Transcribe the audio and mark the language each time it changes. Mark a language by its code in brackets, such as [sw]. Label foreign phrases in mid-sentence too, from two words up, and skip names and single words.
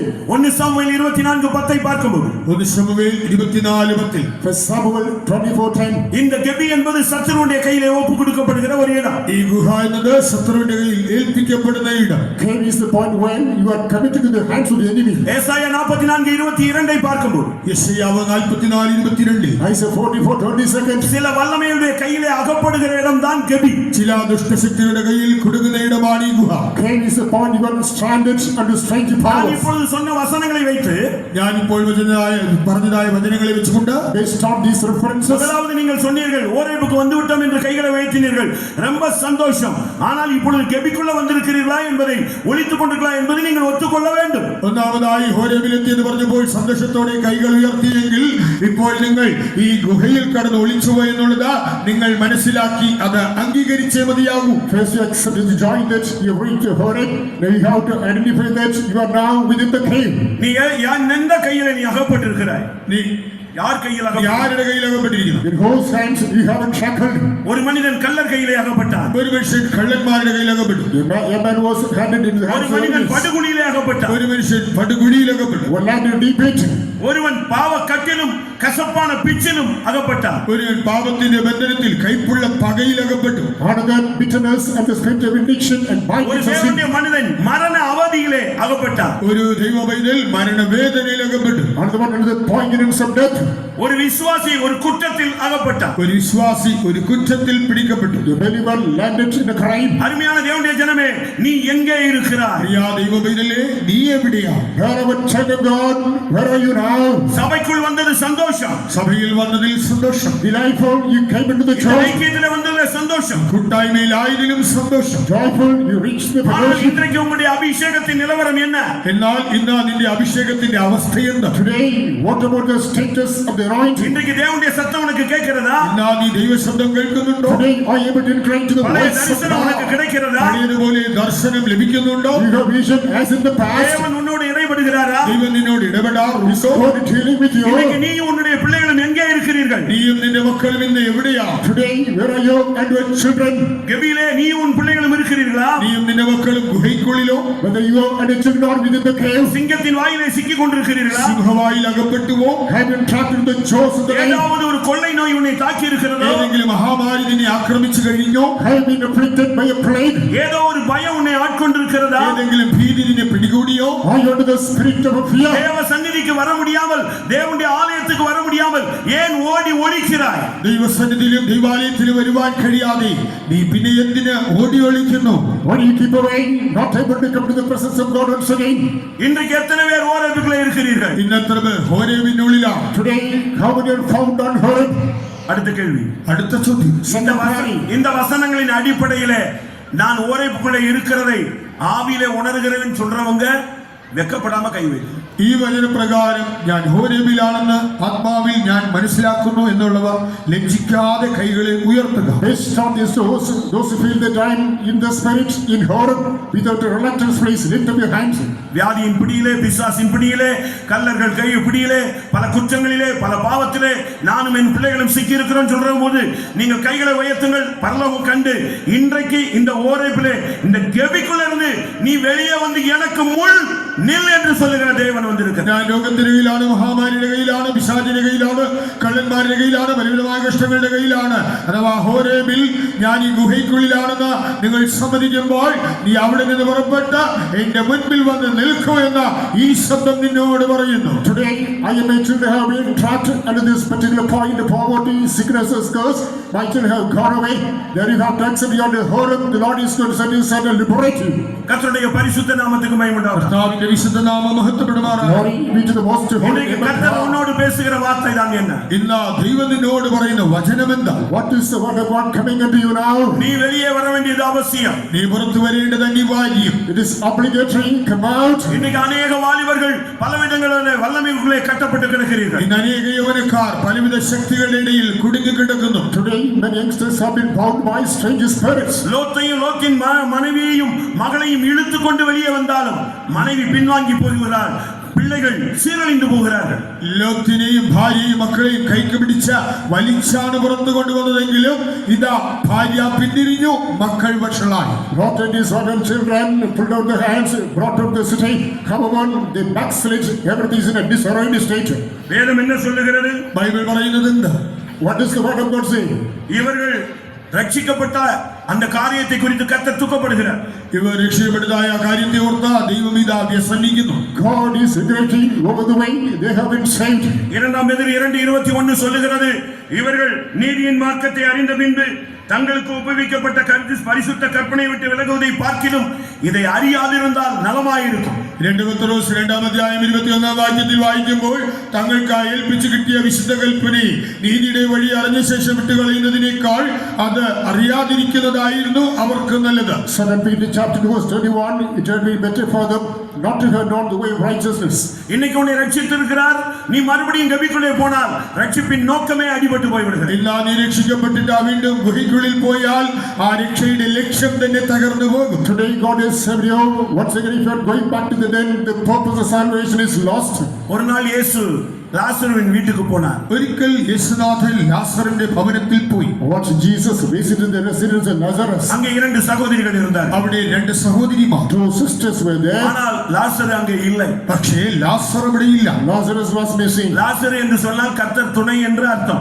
[ta] 1 சாமுவேல் 24:10 பார்க்கும்போது [ml] 1 ശമൂവേൽ 24:10. [en] 1 Samuel 24:10. [ta] இந்த கெபி என்பது சத்துருவுடைய கையிலே ஒப்பு கொடுக்கப்படுகிற ஒரு இடம். [ml] ഈ ഗുഹ എന്നത് ശത്രുവിന്റെ കയ്യിൽ ഏൽപ്പിക്കപ്പെടുന്ന ഇടം. [en] Cave is the point when you are committed to the hands of the enemy. [ta] ஏசாயா 44:22 பார்க்கும்போது [ml] യെശയ്യാവ് 44:22. [en] I say 44-20 seconds. [ta] சில வல்லமையுடைய கையிலே அகப்படுகிற இடம்தான் கெபி. [ml] ചില ദുഷ്ടശക്തിയുടെ കയ്യിൽ കുടുങ്ങുന്ന ഇടമാണ് ഈ ഗുഹ. [en] Cave is the point you got stranded under strange [ta] நான் [en] powers. [ta] இப்பொழுது சொன்ன வசனங்களை வைத்து [ml] ഞാൻ ഇപ്പോൾ പറഞ്ഞതായ വചനങ്ങളെ വെച്ചുകൊണ്ട് [en] Based on these references, [ta] முதலாவது நீங்கள் சொன்னீர்கள் ஓரேபுக்கு வந்து விட்டோம் என்று கைகளை வைத்தினீர்கள், ரொம்ப சந்தோஷம். ஆனால் இப்பொழுது கெபிக்குள்ள வந்திருக்கிறீர்களா என்பதை ஒளித்துக் கொண்டிருக்கிறா என்பதை நீங்கள் ஒத்துக்கொள்ள வேண்டும். [ml] ഒന്നാമതായി ഹോരേബിലെത്തി എന്ന് പറഞ്ഞപ്പോൾ സന്തോഷത്തോടെ കൈകൾ ഉയർത്തിയെങ്കിൽ ഇപ്പോൾ നിങ്ങൾ ഈ ഗുഹയിൽ കടന്ന് ഒളിച്ചുപോയി എന്നുള്ളത് നിങ്ങൾ മനസ്സിലാക്കി അത് അംഗീകരിച്ചേ മതിയാകൂ. [en] first you accept the joy that you reached the Horeb. Now you have to identify that you are now within the cave. [ta] நீ எந்த கையில நீ அகப்பட்டிருக்கிறாய்? [ml] നീ [ta] யார் கையில் [ml] ആരുടെ കയ്യിൽ അകപ്പെട്ടിരിക്കുന്നു? [en] In whose hands you have been shackled. [ta] ஒரு மனிதன் கள்ளர் கையிலே அகப்பட்டான். [ml] ഒരു മനുഷ്യൻ കള്ളന്മാരുടെ കയ്യിൽ അകപ്പെട്ടു. [en] A man was handed into the [ta] ஒரு [en] hands of [ta] மனிதன் [en] enemies. [ta] படுகுழியிலே அகப்பட்டான். [ml] ഒരു മനുഷ്യൻ പടുകുഴിയിൽ അകപ്പെട്ടു. [en] One landed in a deep pit. [ta] ஒருவன் பாவ கட்டிலும் கசப்பான பிச்சிலும் அகப்பட்டான். [ml] ഒരുവൻ പാപത്തിന്റെ ബന്ധനത്തിൽ കൈപ്പുള്ള പകയിൽ അകപ്പെട്ടു. [en] Another bitterness and the spirit of addiction and [ta] ஒரு [en] binding of sin. [ta] தேவனுடைய மனிதன் மரண அவதியிலே அகப்பட்டான். [ml] ഒരു ദൈവപൈതൽ മരണവേദനയിൽ അകപ്പെട്ടു. [en] Another one under the poignance of death. [ta] ஒரு விசுவாசி ஒரு குற்றத்தில் அகப்பட்டான். [ml] ഒരു വിശ്വാസി ഒരു കുറ്റത്തിൽ പിടിക്കപ്പെട്ടു. [en] The believer landed in a crime. [ta] அருமையான தேவனுடைய ஜனமே, நீ எங்கே இருக்கிறாய்? [ml] പ്രിയ ദൈവപൈതലേ, നീ എവിടെയാ? [en] Wherever child of God, where are you now? [ta] சபைக்குள் வந்தது சந்தோஷம். [ml] സഭയിൽ വന്നതിൽ സന്തോഷം. [en] Delightful, you came into the church. [ta] ஐக்கியத்திலே வந்ததுல சந்தோஷம். [ml] കൂട്ടായ്മയിലായതിലും സന്തോഷം. [en] Joyful, you reached the [ta] ஆனால் [en] fellowship. [ta] இன்றைக்கு உங்களுடைய அபிஷேகத்தின் நிலவரம் என்ன? [ml] എന്നാൽ ഇന്ന് നിന്റെ അഭിഷേകത്തിന്റെ അവസ്ഥ എന്താ? [en] Today, what about the status of the anointing? [ta] இன்றைக்கு தேவனுடைய சத்தம் உனக்கு கேட்கிறதா? [ml] ഇന്ന് നീ ദൈവശബ്ദം കേൾക്കുന്നുണ്ടോ? [en] Today, are you able to incline to the [ta] பழைய [en] voice of [ta] தரிசனம் உனக்கு [en] God? [ta] கிடைக்கிறதா? [ml] പഴയതുപോലെ ദർശനം ലഭിക്കുന്നുണ്ടോ? [en] You have vision as in the past. [ta] தேவன் உன்னோடு இடைபடுகிறாரா? [ml] ദൈവം നിന്നോട് ഇടപെടാറുണ്ടോ? [en] God is dealing with [ta] இன்னைக்கு [en] you. [ta] நீயும் உன்னுடைய பிள்ளைகளும் எங்கே இருக்கிறீர்கள்? [ml] നീയും നിന്റെ മക്കളും ഇന്ന് എവിടെയാ? [en] Today, where are you and your children? [ta] கெபியிலே நீயும் உன் பிள்ளைகளும் இருக்கிறீர்களா? [ml] നീയും നിന്റെ മക്കളും ഗുഹയ്ക്കുള്ളിലോ [en] Whether you and your children are within the cave, [ta] சிங்கத்தின் வாயிலே சிக்கிக் கொண்டிருக்கிறீர்களா? [ml] സിംഹവായിൽ അകപ്പെട്ടുവോ? [en] have been trapped in the jaws of the lion, [ta] ஏதாவது ஒரு கொள்ளை நோய் உன்னை தாக்கி இருக்கிறதோ? [ml] ഏതെങ്കിലും മഹാമാരി നിന്നെ ആക്രമിച്ചു കഴിഞ്ഞോ? [en] have been afflicted by a plague, [ta] ஏதோ ஒரு பயம் உன்னை ஆட்கொண்டிருக்கிறதா? [ml] ഏതെങ്കിലും ഭീതി നിന്നെ പിടികൂടിയോ? [en] are you under the spirit of fear? [ta] தேவ சந்நிதிக்கு வர முடியாமல், தேவனுடைய ஆலயத்துக்கு வர முடியாமல் ஏன் ஓடி ஒளிக்கிறாய்? [ml] ദൈവസന്നിധിയിലും ദൈവാലയത്തിലും വരുവാൻ കഴിയാതെ നീ പിന്നെ എന്തിന് ഓടി ഒളിക്കുന്നു? [en] Why do you keep away, not able to come to the presence of God once again? [ta] இன்றைக்கு எத்தனை பேர் ஓரேபுக்குள்ளே இருக்கிறீர்கள்? [ml] ഇന്നത്ര പേർ ഹോരേബിനുള്ളിലാണ്. [en] Today, how many are found on Horeb? [ta] அடுத்த கேள்வி. [ml] അടുത്ത ചോദ്യം. [ta] இந்த வசனங்களின் அடிப்படையிலே நான் ஓரேபுக்குள்ளே இருக்கிறதை ஆவியிலே உணர்கிறேன்னு சொல்றவங்க வெக்கப்படாம கை வைக்கும். [ml] ഈ വചനപ്രകാരം ഞാൻ ഹോരേബിലാണെന്ന് ആത്മാവിൽ ഞാൻ മനസ്സിലാക്കുന്നു എന്നുള്ളവർ ലജ്ജിക്കാതെ കൈകളെ ഉയർത്തുക. [en] Based on this, those who feel that I am in the spirit in Horeb, without a reluctance, please lift up your hands. [ta] வியாதியின் பிடியிலே, பிசாசின் பிடியிலே, கல்லர்கள் கை பிடியிலே, பல குற்றங்களிலே, பல பாவத்திலே நானும் என் பிள்ளைகளும் சிக்கி இருக்கிறோம் சொல்ற போது நீங்கள் கைகளை உயர்த்துங்கள். பரலோகம் கண்டு இன்றைக்கு இந்த ஓரேபிலே இந்த கெபிக்குள்ள இருந்து நீ வெளியே வந்து எனக்கு முள் நில் என்று சொல்லுகிற தேவன் வந்திருக்கிறார். [ml] ഞാൻ രോഗത്തിന്റെ കയ്യിലാണ്, മഹാമാരിയുടെ കയ്യിലാണ്, പിശാചിന്റെ കയ്യിലാണ്, കള്ളന്മാരുടെ കയ്യിലാണ്, പരിമിതമായ കഷ്ടങ്ങളുടെ കയ്യിലാണ്. അഥവാ ഹോരേബിൽ ഞാൻ ഈ ഗുഹയ്ക്കുള്ളിലാണെന്ന് നിങ്ങൾ സമ്മതിക്കുമ്പോൾ നീ അവിടെ നിന്ന് പുറപ്പെട്ട് എന്റെ മുൻപിൽ വന്ന് നിൽക്കൂ എന്ന ഈ ശബ്ദം നിന്നോട് പറയുന്നു. [en] Today, I am a children have been trapped under this particular point of poverty, sickness, curse. My children have gone away. There you have to accept you under Horeb. The Lord is going to set you and liberate you. [ta] கர்த்தருடைய பரிசுத்த நாமத்துக்கு மகிமை உண்டாவதாக. [ml] കർത്താവിന്റെ വിശുദ്ധ നാമം മഹത്വപ്പെടുമാറാകട്ടെ. [en] Glory be to the most holy [ta] இன்றைக்கு [en] name of [ta] கர்த்தர் [en] God. [ta] உன்னோடு பேசுகிற வார்த்தை தான் என்ன? [ml] ഇന്ന് ദൈവം നിന്നോട് പറയുന്ന വചനം എന്താ? [en] What is the word of God coming unto you now? [ta] நீ வெளியே வர வேண்டியது அவசியம். [ml] നീ പുറത്തു വരേണ്ടത് അനിവാര്യം. [en] It is obligatory. Come out. [ta] இன்னைக்கு அநேக வாலிபர்கள் பலவிதங்களிலே வல்லமைக்குள்ளே கட்டப்பட்டு கிடக்கிறீர்கள். [ml] ഇന്ന് അനേക യൗവനക്കാർ പലവിധ ശക്തികളുടെ ഇടയിൽ കുടുങ്ങി കിടക്കുന്നു. [en] Today, many youngsters have been bound by strange spirits. [ta] லோத்தையும் லோத்தின் மனைவியையும் மகளையும் இழுத்து கொண்டு வெளியே வந்தாலும் மனைவி பின்வாங்கி போகிறாள், பிள்ளைகள் சீரழிந்து போகிறார்கள். [ml] ലോത്തിനെയും ഭാര്യയും മക്കളെയും കൈക്ക് പിടിച്ച വലിച്ചാണ് പുറത്തു കൊണ്ടുവന്നതെങ്കിലും ഇതാ ഭാര്യ പിന്തിരിഞ്ഞു, മക്കൾ വഷളായി. [en] Lot of these orphan children pulled out their hands, brought out the city. Come on, they backslid. Everything is in a disarrayed state. [ta] வேதம் என்ன சொல்லுகிறது? [ml] ബൈബിൾ പറയുന്നത് എന്താ? [en] What does the word of God say? [ta] இவர்கள் ரட்சிக்கப்பட்ட அந்த காரியத்தை குறித்து கர்த்தர் துக்கப்படுகிறார். [ml] ഇവർ രക്ഷപ്പെടുന്നതായ ആ കാര്യത്തെ ഓർത്ത് ദൈവം ഇതാ വ്യസനിക്കുന്നു. [en] God is regretting over the way they have been saved. [ta] 2 Peter 2:21 சொல்லுகிறது, இவர்கள் நீதியின் மார்க்கத்தை அறிந்த பின்பு தங்களுக்கு ஒப்புவிக்கப்பட்ட பரிசுத்த கற்பனை விட்டு விலகுவதை பார்க்கிலும் இதை அறியாதிருந்தால் நலமாயிருக்கும். [ml] 2 പത്രോസ് 2-ാം അധ്യായം 21-ാം വാക്യത്തിൽ വായിക്കുമ്പോൾ തങ്ങൾക്ക് ഏൽപ്പിച്ചു കിട്ടിയ വിശുദ്ധ കൽപ്പന നീതിയുടെ വഴി അറിഞ്ഞ ശേഷം വിട്ടുകളയുന്നതിനേക്കാൾ അത് അറിയാതിരിക്കുന്നതായിരുന്നു അവർക്ക് നല്ലത്. [en] 2 Peter chapter 2 verse 21, it would be better for them not to have known the way of righteousness. [ta] இன்னைக்கு உன்னை ரட்சித்திருக்கிறார், நீ மறுபடியும் கபிக்குள்ளே போனால் ரட்சிப்பின் நோக்கமே அடிபட்டு போய்விடுகிறது. [ml] ഇല്ല, നീ രക്ഷിക്കപ്പെട്ടിട്ട് വീണ്ടും ഗുഹയ്ക്കുള്ളിൽ പോയാൽ ആ രക്ഷയുടെ ലക്ഷ്യം തന്നെ തകർന്നു പോകും. [en] Today God has saved you. Once again, if you are going back to the den, the purpose of salvation is lost. [ta] ஒரு நாள் இயேசு லாசருவின் வீட்டுக்கு போனார். [ml] ഒരിക്കൽ യേശുനാഥൻ ലാസറിന്റെ ഭവനത്തിൽ പോയി. [en] Once Jesus visited the residence of Nazareth. [ta] அங்கே 2 சகோதரிகள் இருந்தார். [ml] അവിടെ 2 സഹോദരിമാർ, [en] 2 sisters were there. [ta] ஆனால் லாசர் அங்கே இல்லை. [ml] പക്ഷേ ലാസർ അവിടെയില്ല. [en] Lazarus was missing. [ta] லாசர் என்று சொன்னால் கர்த்தர் துணை என்று அர்த்தம்.